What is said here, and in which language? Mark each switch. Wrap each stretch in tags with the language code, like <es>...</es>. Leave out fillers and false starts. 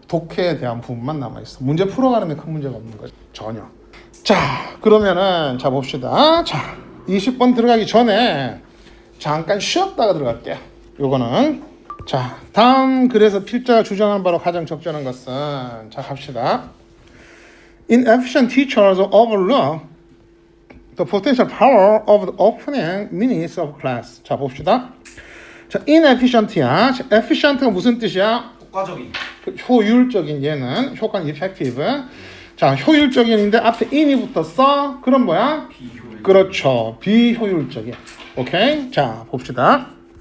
<ko>독해에 대한 부분만 남아있어. 문제 풀어가는 데 큰 문제가 없는 거죠. 전혀. 자, 그러면은 자 봅시다. 자, 20번 들어가기 전에 잠깐 쉬었다가 들어갈게요. 요거는 자, 다음 글에서 필자가 주장하는 바로 가장 적절한 것은 자, 갑시다.</ko> <en>Inefficient teachers overlook the potential power of the opening minutes of class.</en> <ko>자, 봅시다. 자, inefficient야. efficient가 무슨 뜻이야? 효과적인. 효율적인. 얘는 효과는 effective. 자, 효율적인인데 앞에 in이 붙었어. 그럼 뭐야? 비효율. 그렇죠. 비효율적인. 오케이? 자, 봅시다.</ko>